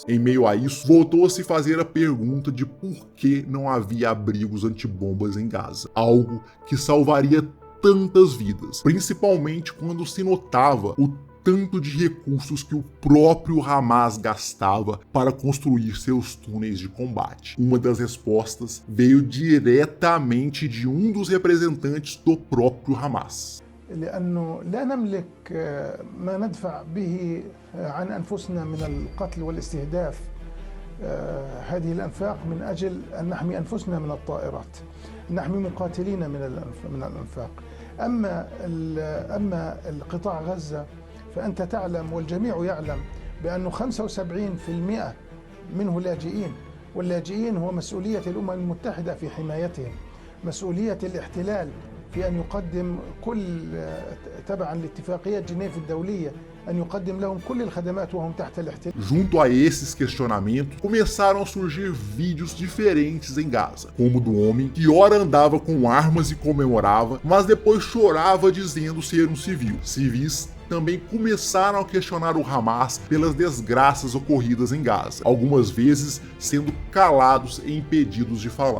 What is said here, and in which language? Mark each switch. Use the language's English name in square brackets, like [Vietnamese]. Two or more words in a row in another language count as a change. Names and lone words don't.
[Portuguese] Em meio a isso, voltou a se fazer a pergunta de por que não havia abrigos antibombas em Gaza, algo que salvaria tantas vidas, principalmente quando se notava o tanto de recursos que o próprio Hamas gastava para construir seus túneis de combate. Uma das respostas veio diretamente de um dos representantes do próprio Hamas. [Arabic] لأنه لا نملك ما ندفع به عن أنفسنا من القتل والاستهداف هذه الأنفاق من أجل أن نحمي أنفسنا من الطائرات، نحمي مقاتلين من الأنفاق. أما القطاع غزة فأنت تعلم والجميع يعلم بأنه 75% منه لاجئين، واللاجئين هو مسؤولية الأمم المتحدة في حمايتهم، مسؤولية الاحتلال في أن يقدم كل تبعا لاتفاقية جنيف الدولية أن يقدم لهم كل الخدمات وهم تحت الاحتلال. [Portuguese] Junto a esses questionamentos, começaram a surgir vídeos diferentes em Gaza, como do homem que ora andava com armas e comemorava, mas depois chorava dizendo ser um civil. Civis também começaram a questionar o Hamas pelas desgraças ocorridas em Gaza, algumas vezes sendo calados e impedidos de falar.